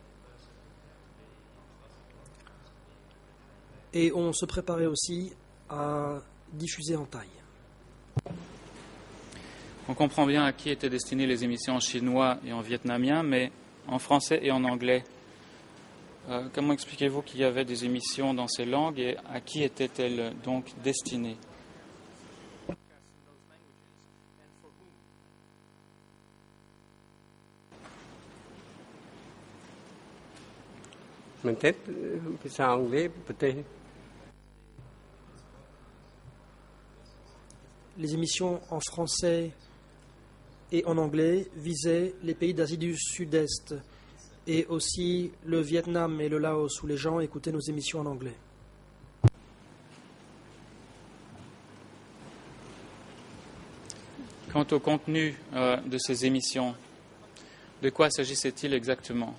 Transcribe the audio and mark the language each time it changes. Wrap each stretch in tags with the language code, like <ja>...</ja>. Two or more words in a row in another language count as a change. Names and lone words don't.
<fr>Et on se préparait aussi à diffuser en thaï. On comprend bien à qui étaient destinées les émissions en chinois et en vietnamien, mais en français et en anglais. Comment expliquez-vous qu'il y avait des émissions dans ces langues et à qui étaient-elles donc destinées? mình thíchភាសាអង់គ្លេសប្រទេស Les émissions en français et en anglais visaient les pays d'Asie du Sud-Est et aussi le Vietnam et le Laos où les gens écoutaient nos émissions en anglais. Quant au contenu de ces émissions, de quoi s'agissait-il exactement?</fr>